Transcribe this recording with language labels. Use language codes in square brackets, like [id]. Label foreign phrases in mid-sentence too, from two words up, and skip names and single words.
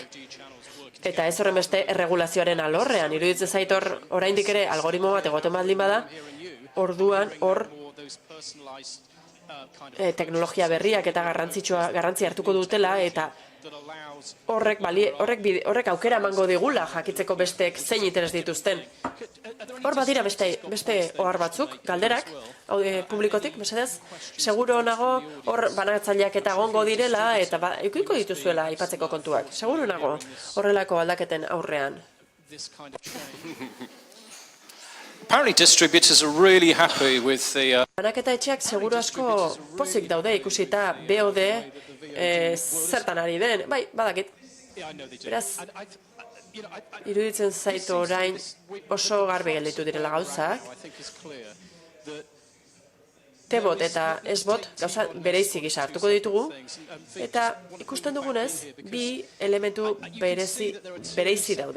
[eu] Eta ez horren beste erregulazioaren alorrean, iruditzen zait oraindik ere algoritmo bat egoten baldin bada, orduan hor teknologia berriak eta garrantzi hartuko dutela eta horrek aukera emango digula jakitzeko besteek zein interes dituzten. Hor badira beste ohar batzuk, galderak, publikotik, mesedez, seguro nago hor banatzaileak eta egongo direla eta eukiko dituzuela aipatzeko kontuak. Seguro nago horrelako aldaketen aurrean. [en] Apparently distributors are really happy with the... [eu] Banaketa etxeak seguru asko pozik daude ikusita BOD zertan ari den. Bai, badakit. Beraz, iruditzen zaitu orain oso garbi gelditu direla gauzak. T-bot eta S-bot gauza bereizi gisa hartuko ditugu, eta ikusten dugunez, bi elementu bereizi daude.